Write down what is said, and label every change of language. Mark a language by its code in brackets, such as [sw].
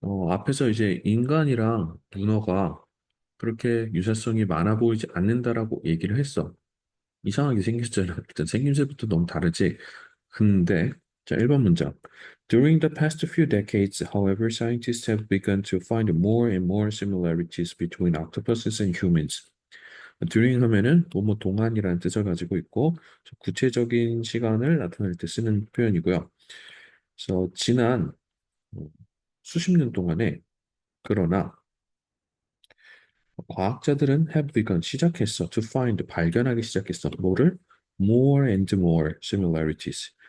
[ko] 앞에서 이제 인간이랑 문어가 그렇게 유사성이 많아 보이지 않는다라고 얘기를 했어. 이상하게 생겼잖아. 일단 생김새부터 너무 다르지. 근데, 자, 1번 문장. [en] During the past few decades, however, scientists have begun to find more and more similarities between octopuses and humans. [ko] during 하면은 뭐뭐 동안이라는 뜻을 가지고 있고 구체적인 시간을 나타낼 때 쓰는 표현이고요. 그래서 지난 어, 수십 년 동안에 그러나 과학자들은 [en] have begun [ko] 시작했어 [en] to find [ko] 발견하기 시작했어 뭐를 [en] more and more similarities.